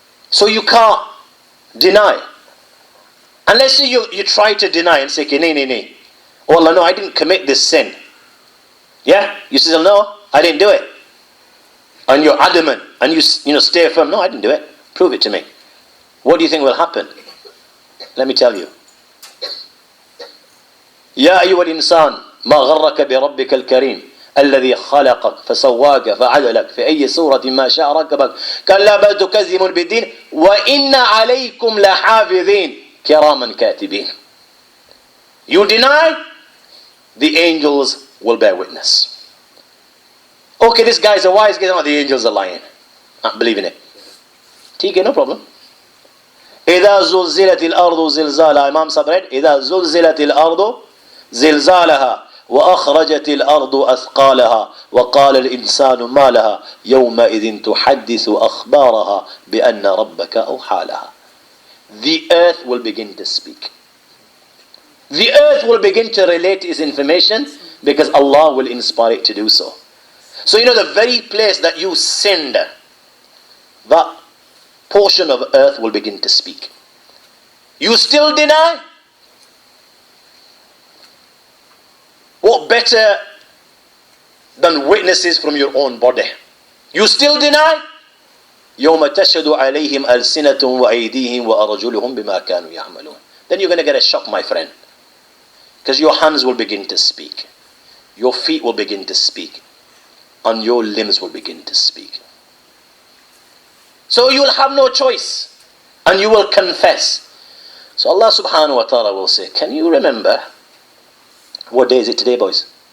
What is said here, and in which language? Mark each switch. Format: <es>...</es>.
<en>So you can't deny. Unless you try to deny and say, okay, nay. Oh Allah, no, I didn't commit this sin. Yeah? You say, no, I didn't do it. And you're adamant and you stay firm. No, I didn't do it. Prove it to me. What do you think will happen? Let me tell you.</en> <ar>يا أيها الإنسان ما غرك بربك الكريم الذي خلقك فسواك فعدلك في أي صورة ما شاء ركبك كلا بل تكذبون بالدين وإن عليكم لحافظين كراما كاتبين.</ar> <en>You deny, the angels will bear witness. Okay, this guy's a wise guy, the angels are lying. I believe in it. Okay, no problem.</en> <ar>إذا زلزلت الأرض زلزالها</ar> <en>Imam Sahib read</en> <ar>إذا زلزلت الأرض زلزالها وأخرجت الأرض أثقالها وقال الإنسان ما لها يومئذ تحدث أخبارها بأن ربك أوحى لها.</ar> <en>The earth will begin to speak. The earth will begin to relate its information because Allah will inspire it to do so. So the very place that you sinned, that portion of earth will begin to speak. You still deny? What better than witnesses from your own body? You still deny?</en> <ar>يوم تشهد عليهم ألسنتهم وأيديهم وأرجلهم بما كانوا يعملون.</ar> <en>Then you're going to get a shock, my friend. Because your hands will begin to speak. Your feet will begin to speak. And your limbs will begin to speak. So you will have no choice. And you will confess. So Allah subhanahu wa ta'ala will say, can you remember? What day is it today, boys?</en>